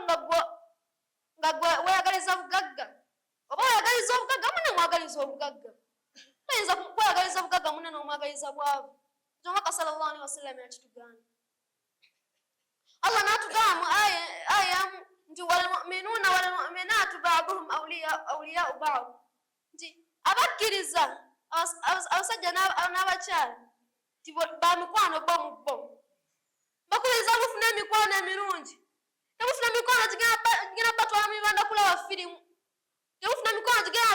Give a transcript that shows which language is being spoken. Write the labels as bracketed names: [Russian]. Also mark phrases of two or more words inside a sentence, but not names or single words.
[Ganda] nga gwe weyagaliza bugagga oba oyagaliza obugagga munne mwagaliza obugagga toyinza kweyagaliza bugagga munne n'omwagaliza bwavu Omubaka [Arabic] صلى الله عليه وسلم [Ganda] yakitugaana Allah n'atugamba mu aya nti [Arabic] والمؤمنون والمؤمنات بعضهم أولياء بعض [Ganda] nti abakkiriza abasajja n'abakyala nti ba mikwano bo mu bo bakubiriza mufuna emikwano emirungi temufuna mikwano gigenda batwala mu bibanda kulaba firimu temufuna mikwano gigenda